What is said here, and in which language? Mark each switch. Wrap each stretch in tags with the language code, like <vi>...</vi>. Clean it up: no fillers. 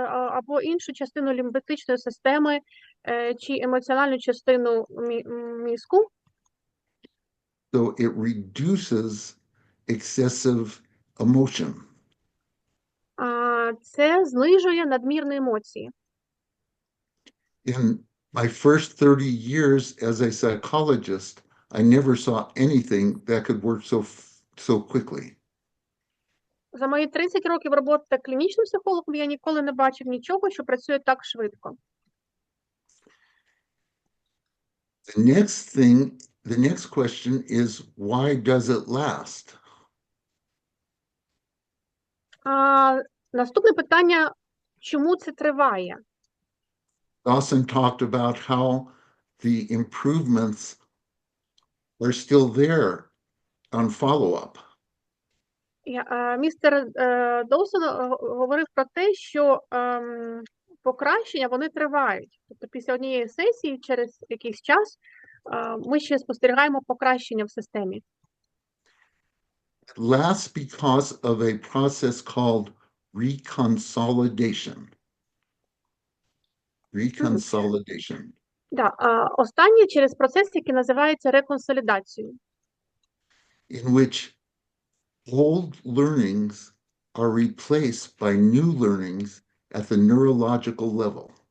<uk>або іншу частину лімбетичної системи чи емоціональну частину мізку.</uk> <en>so it reduces excessive emotion.</en> <uk>Це знижує надмірні емоції.</uk> <en>In my first 30 years as a psychologist, I never saw anything that could work so quickly.</en> <uk>За мої 30 років роботи клінічним психологом я ніколи не бачив нічого, що працює так швидко.</uk> <en>The next question is, why does it last?</en> <uk>Наступне питання, чому це триває?</uk> <en>Dawson talked about how the improvements are still there on follow-up.</en> <uk>Містер Доусон говорив про те, що покращення, вони тривають. Тобто після однієї сесії, через якийсь час, ми ще спостерігаємо покращення в системі.</uk> <en>It lasts because of a process called reconsolidation. Reconsolidation.</en> <uk>Да, останнє через процес, який називається реконсолідацією.</uk> <en>In which old learnings are replaced by new learnings at the neurological level.</en>